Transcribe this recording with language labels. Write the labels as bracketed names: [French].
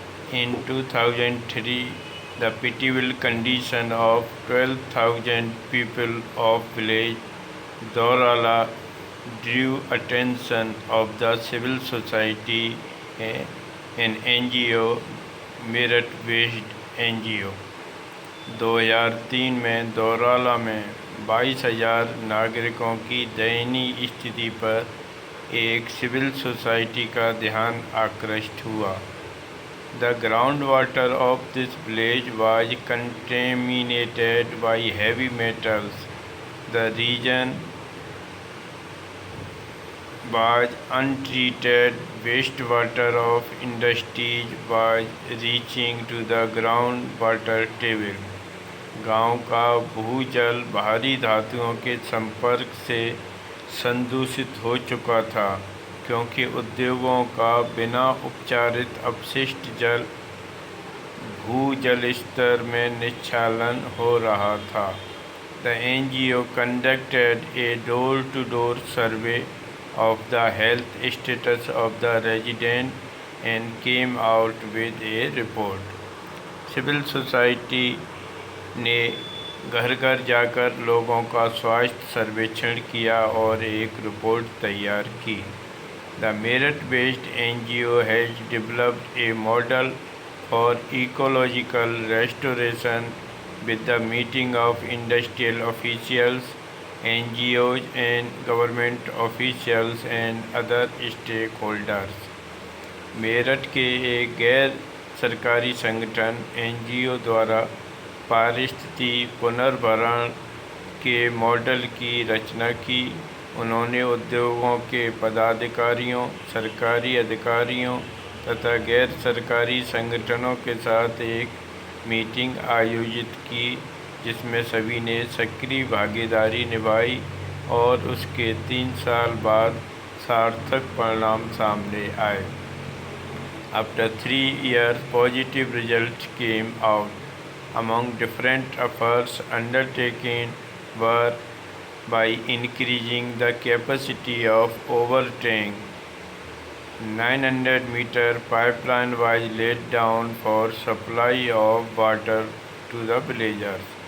[English] In 2003, the pitiable condition of 12,000 people of village Dolala drew attention of the civil society, an NGO, Meerut based NGO। [Hindi] 2003 में दौराला में 22,000 नागरिकों की दयनीय स्थिति पर एक सिविल सोसाइटी का ध्यान आकृष्ट हुआ। [English] The groundwater of this village was contaminated by heavy metals. The region was untreated. Wastewater of industries was reaching to the groundwater table. [Hindi] गांव का भूजल भारी धातुओं के संपर्क से संदूषित हो चुका था, क्योंकि उद्योगों का बिना उपचारित अपशिष्ट जल भूजल स्तर में निस्खलन हो रहा था। [English] The NGO conducted a door-to-door survey of the health status of the resident and came out with a report. [Hindi] Civil society ने घर घर जाकर लोगों का स्वास्थ्य सर्वेक्षण किया और एक रिपोर्ट तैयार की। [English] The Meerut-based NGO has developed a model for ecological restoration with the meeting of industrial officials, NGOs and government officials and other stakeholders. [Hindi] Meerut के एक गैर सरकारी संगठन NGO द्वारा पारिस्थिति पुनर्भरण के मॉडल की रचना की। उन्होंने उद्योगों के पदाधिकारियों, सरकारी अधिकारियों तथा गैर सरकारी संगठनों के साथ एक मीटिंग आयोजित की, जिसमें सभी ने सक्रिय भागीदारी निभाई और उसके 3 साल बाद सार्थक परिणाम सामने आए। [English] After 3 years, positive results came out. Among different efforts undertaken were by increasing the capacity of overtank. 900-meter pipeline was laid down for supply of water to the villagers.